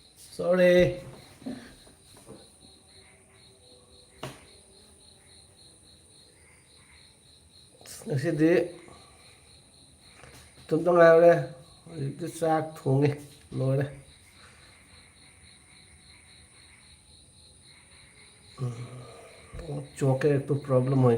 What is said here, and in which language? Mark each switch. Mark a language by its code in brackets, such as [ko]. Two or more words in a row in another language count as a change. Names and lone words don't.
[mni] सॉरी। ꯉꯁꯤꯗꯤ ꯇꯨꯝꯇ ꯉꯥꯏꯔꯦ ꯍꯧꯖꯤꯛꯇꯤ ꯆꯥꯛ ꯊꯣꯡꯉꯤ ꯂꯣꯏꯔꯦ [bn] চোখের একটু প্রবলেম হয়ে